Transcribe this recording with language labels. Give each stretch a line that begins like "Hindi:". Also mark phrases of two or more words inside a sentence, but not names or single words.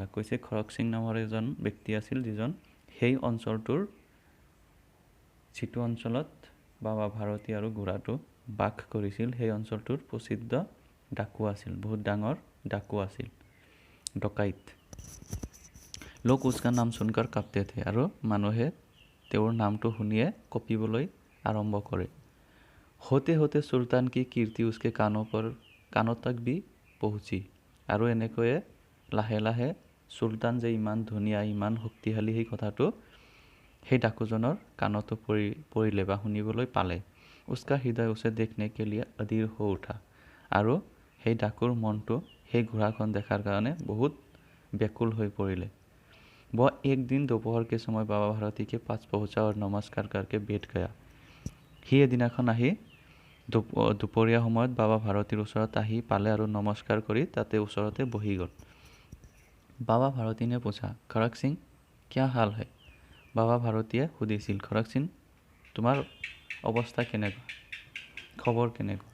Assamese: কৈছে খৰক সিং নামৰ এজন ব্যক্তি আছিল যিজন সেই অঞ্চলটোৰ যিটো অঞ্চলত বাবা ভাৰতী আৰু ঘোঁৰাটো বাস কৰিছিল সেই অঞ্চলটোৰ প্ৰসিদ্ধ ডাকু আছিল, বহুত ডাঙৰ ডাকু আছিল, ডকাইত।
Hindi: लोग उसका नाम सुनकर काँपते थे
Assamese: আৰু মানুহে তেওঁৰ নামটো শুনিয়ে কঁপিবলৈ আৰম্ভ কৰে।
Hindi: होते होते सुल्तान की कीर्ति उसके कानों तक भी पहुँची।
Assamese: আৰু এনেকৈয়ে লাহে লাহে চুলতান যে ইমান ধুনীয়া ইমান শক্তিশালী সেই কথাটো সেই ডাকুজনৰ কাণতো পৰিলে বা শুনিবলৈ পালে।
Hindi: उसका हृदय उसे देखने के लिए अधीर हो उठा।
Assamese: আৰু সেই ডাকুৰ মনটো সেই ঘোঁৰাখন দেখাৰ কাৰণে বহুত ব্যাকুল হৈ পৰিলে।
Hindi: वह एक दिन दोपहर के समय बाबा भारती के पास पहुँचा और नमस्कार करके बैठ गया।
Assamese: সি এদিনাখন আহি দুপৰীয়া সময়ত বাবা ভাৰতীৰ ওচৰত আহি পালে আৰু নমস্কাৰ কৰি তাতে ওচৰতে বহি গ'ল। বাবা ভাৰতীয়ে পুছা, খৰক সিং
Hindi: क्या हाल है?
Assamese: বাবা ভাৰতীয়ে সুধিছিল, খৰক সিং তোমাৰ অৱস্থা কেনেকুৱা, খবৰ কেনেকুৱা?